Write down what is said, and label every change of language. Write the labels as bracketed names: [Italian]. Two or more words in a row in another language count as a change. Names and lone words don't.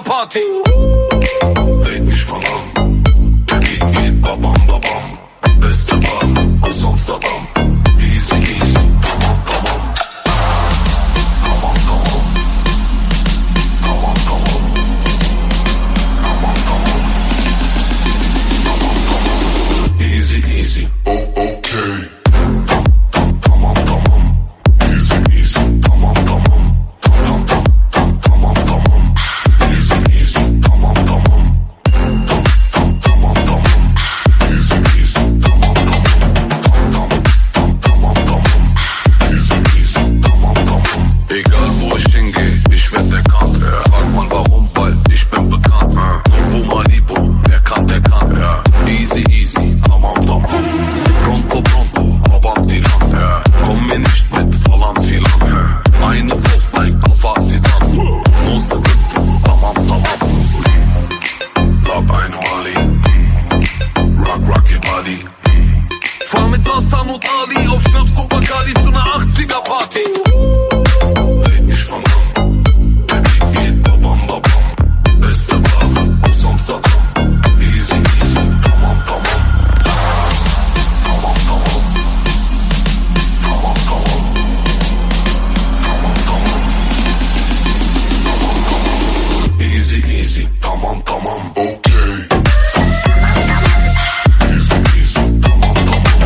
[German] Party. Red mich von an, der Beat geht babam babam. Beste Ware aus Amsterdam. [English] Easy easy, [Turkish] tamam tamam. Tamam tamam. Tamam tamam. Tamam tamam. Tamam tamam. [English] Easy easy. Oh okay. [Turkish] Tamam tamam. [English] Easy easy. [Turkish] Tamam tamam. Tamam tamam. Tamam tamam. [English] Easy easy. [Turkish] Tamam tamam. Tamam tamam. [English] Easy easy. [Turkish] Tamam tamam. Tamam tamam. [English] Easy easy. [Turkish] Tamam tamam. [German] Egal wo ich hingehe, ich werd erkannt. Frag mal warum, weil ich bin bekannt. Tempo Malibu, wer kann, der kann. [English] Easy easy. [Turkish] Tamam tamam. [Italian] Pronto pronto, avanti lang. [German] Komm mir nicht mit [Turkish] falan filan. [German] Eine Wurf, mein Koffer, sie dann. Los, [Turkish] tamam tamam. [German] Lab eine Mali. [English] Rock your body. [German] Fahr mit Hassan und Ali auf Schnaps und Bacardi zu ner 80er Party. Red nicht von an, der Beat geht babam babam. Beste Ware aus Amsterdam. [English] Easy easy, [Turkish] tamam tamam. Tamam tamam. Tamam tamam. Tamam tamam. Tamam tamam. [English] Easy easy, [Turkish] tamam tamam. Okay. [English] Easy easy, [Turkish] tamam tamam.